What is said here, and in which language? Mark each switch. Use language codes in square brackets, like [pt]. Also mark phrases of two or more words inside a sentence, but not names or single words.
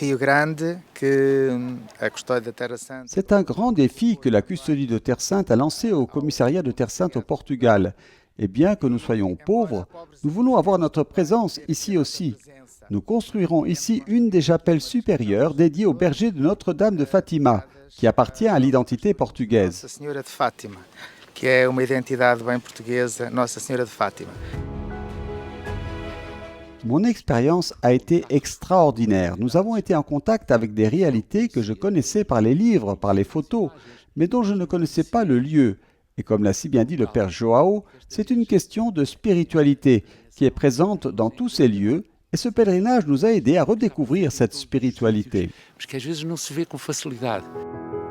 [fr] grand défi que la custodie de Terre Sainte a lancé au commissariat de Terre Sainte au Portugal. Et bien que nous soyons pauvres, nous voulons avoir notre présence ici aussi. Nous construirons ici une des chapelles supérieures dédiées au berger de Notre-Dame de Fatima, qui appartient à l'identité portugaise. [pt] Que é uma identidade bem portuguesa, Nossa Senhora de Fátima. [fr] Mon expérience a été extraordinaire. Nous avons été en contact avec des réalités que je connaissais par les livres, par les photos, mais dont je ne connaissais pas le lieu. Et comme l'a si bien dit le Père João, c'est une question de spiritualité qui est présente dans tous ces lieux, et ce pèlerinage nous a aidés à redécouvrir cette spiritualité. [pt] Parce qu'às vezes não se vê com facilidade.